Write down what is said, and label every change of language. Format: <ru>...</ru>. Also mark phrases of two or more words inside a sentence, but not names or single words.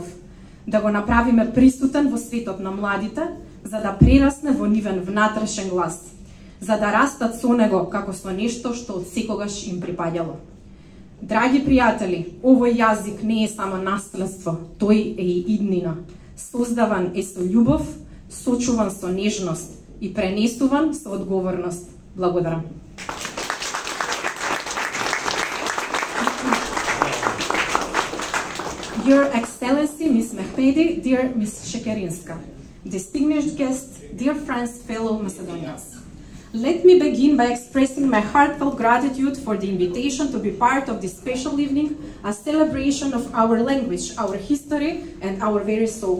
<mk>Да го направиме присутен во светот на младите, за да прерасне во нивен внатрешен глас, за да растат со него како со нешто што од секогаш им припаѓало. Драги пријатели, овој јазик не е само наследство, тој е и иднина. Создаван е со љубов, сочуван со нежност и пренесуван со одговорност. Благодарам.</mk> <en>Your Excellency, Ms. Mehmedi, dear Ms. Shekerinska, distinguished guests, dear friends, fellow Macedonians. Let me begin by expressing my heartfelt gratitude for the invitation to be part of this special evening, a celebration of our language, our history, and our very soul.</en>